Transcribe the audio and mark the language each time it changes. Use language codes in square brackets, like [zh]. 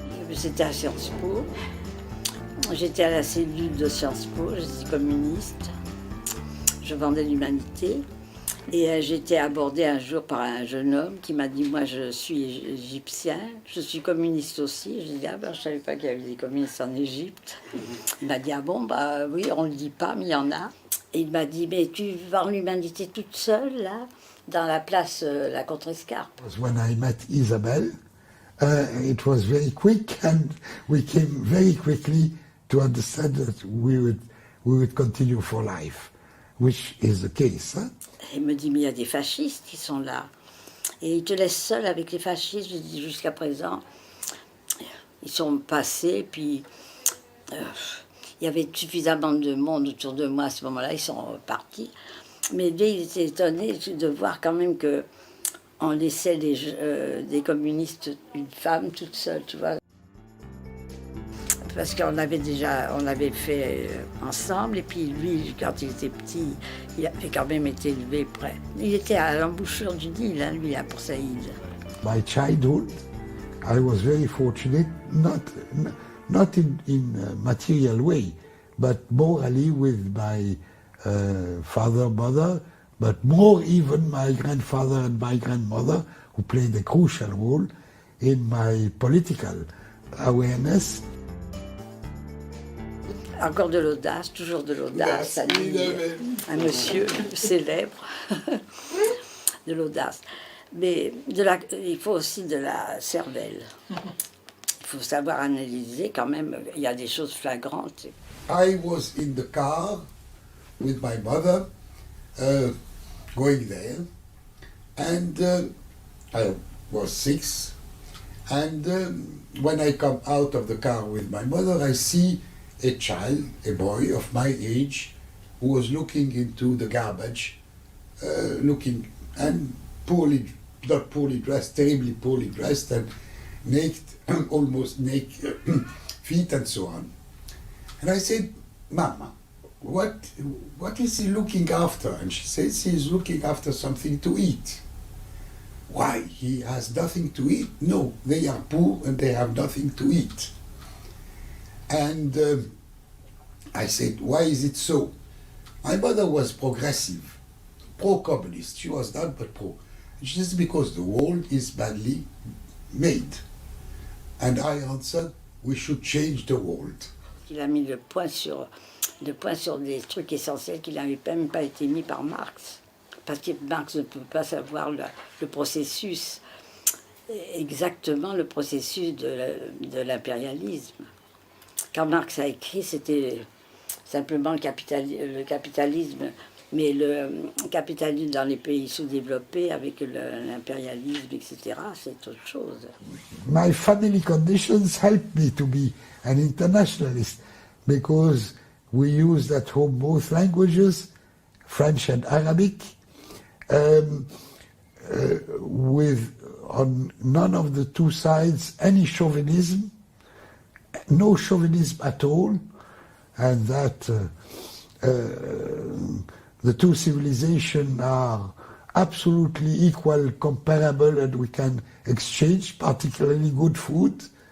[fr] J'étais à Sciences Po, j'étais à la cellule de Sciences Po, j'étais communiste, je vendais l'humanité et j'ai été abordée un jour par un jeune homme qui m'a dit « Moi je suis égyptien, je suis communiste aussi ». J'ai dit « Ah ben je ne savais pas qu'il y avait des communistes en Égypte ». Il m'a dit « Ah bon, bah oui, on ne le dit pas, mais il y en a ». Et il m'a dit « Mais tu vends l'humanité toute seule là, dans la place la Contrescarpe ». [en] When I met Isabelle, it was very quick, and we came very quickly to understand that we would continue for life, which is the case. Hein? [fr] Il me dit, mais il y a des fascistes qui sont là. Et ils te laissent seul avec les fascistes. Je dis, jusqu'à présent, ils sont passés, puis il y avait suffisamment de monde autour de moi à ce moment-là, ils sont partis. Mais lui, il était étonné de voir quand même que on laissait des communistes, une femme toute seule, tu vois. Parce qu'on avait fait ensemble, et puis lui, quand il était petit, il avait quand même été élevé près. Il était à l'embouchure du Nil, hein, lui, à Port Saïd. [en] My childhood, I was very fortunate, not in a material way, but morally with my father, mother, but more even my grandfather and my grandmother, who played a crucial role in my political awareness. [fr] Encore de l'audace, toujours de l'audace, un monsieur célèbre, de l'audace. Mais il faut aussi de la cervelle. Il faut savoir analyser quand même, il y a des choses flagrantes. [en] I was in the car with my mother going there, and I was 6. And when I come out of the car with my mother, I see a child, a boy of my age, who was looking into the garbage, looking and not poorly dressed, terribly poorly dressed, and naked, almost naked feet and so on. And I said, Mama, what is he looking after? And she says he's looking after something to eat. Why? He has nothing to eat? No, they are poor and they have nothing to eat. And I said, why is it so? My mother was progressive, pro-communist. She was not but pro. And she says, because the world is badly made. And I answered, we should change the world. [fr] Il a mis le point sur des trucs essentiels qui n'avaient même pas été mis par Marx. Parce que Marx ne peut pas savoir le processus, exactement le processus de l'impérialisme. Quand Marx a écrit, c'était simplement le capitalisme, mais le capitalisme dans les pays sous-développés avec l'impérialisme, etc., c'est autre chose. [en] My family conditions helped me to be an internationalist because we used at home both languages, French and Arabic, with on none of the two sides any chauvinism, no chauvinism at all, and that the two civilizations are absolutely equal, comparable, and we can exchange particularly good food.